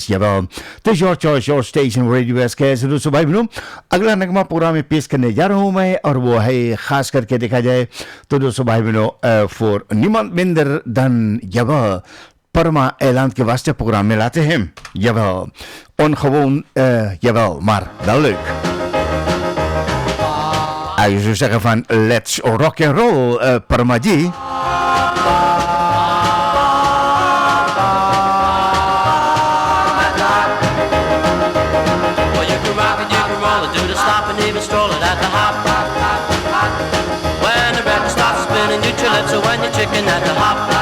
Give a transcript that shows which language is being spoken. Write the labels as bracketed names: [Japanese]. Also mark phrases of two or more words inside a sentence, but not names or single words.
[Hindi] तो [English] your choice your station [Hindi] रेडियो एसकेएस। दोस्तों भाई बहनों, अगला नगमा पूरा में पेश करने जा रहा हूं मैं, और वो है खास करके देखा जाए तो दोस्तों भाई बहनों फॉर निमंत बिंदर धन यव परमा ऐलान के वास्ते प्रोग्राम में लाते हैं। [Dutch] यव ongewoon jawel, maar wel leuk. Je zou zeggen van [English] let's rock and roll, [Dutch] Parmaji. [English] Well, you can rock and you can roll and do the stop and even stroll it at the hop. When the record starts spinning, you chill it, so when you're chicken at the hop.